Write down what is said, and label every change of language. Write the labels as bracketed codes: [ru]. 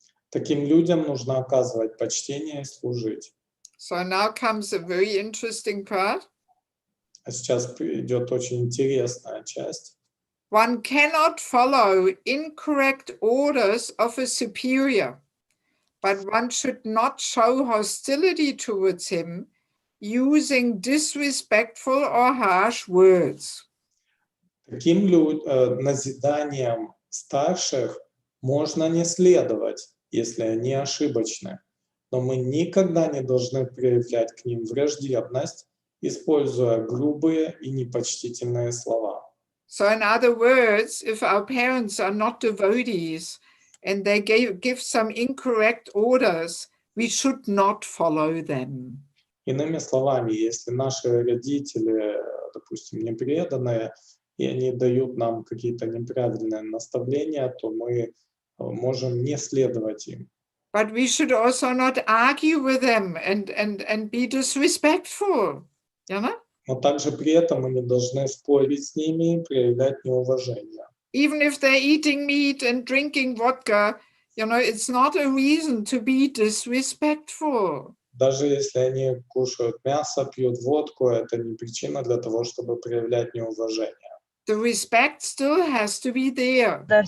[ru] Таким людям нужно оказывать почтение и служить. [en] So now comes a very interesting part. [ru] А сейчас идет очень интересная часть. [en] One cannot follow incorrect orders of a superior, but one should not show hostility towards him using disrespectful or harsh words. [ru] Таким назиданиям старших можно не следовать, если они ошибочны, но мы никогда не должны проявлять к ним враждебность, используя грубые и непочтительные слова. [en] So in other words, if our parents are not devotees and they give some incorrect orders, we should not follow them. [ru] Иными словами, если наши родители, допустим, не преданные, и они дают нам какие-то неправильные наставления, то мы можем не следовать им. [en] But we should also not argue with them and be disrespectful, [ru] Но также при этом мы не должны спорить с ними и проявлять неуважение. [en] Even if they're eating meat and drinking vodka, it's not a reason to be disrespectful. [ru] Даже если они кушают мясо, пьют водку, это не причина для того, чтобы проявлять неуважение. [en] The respect still has to be there.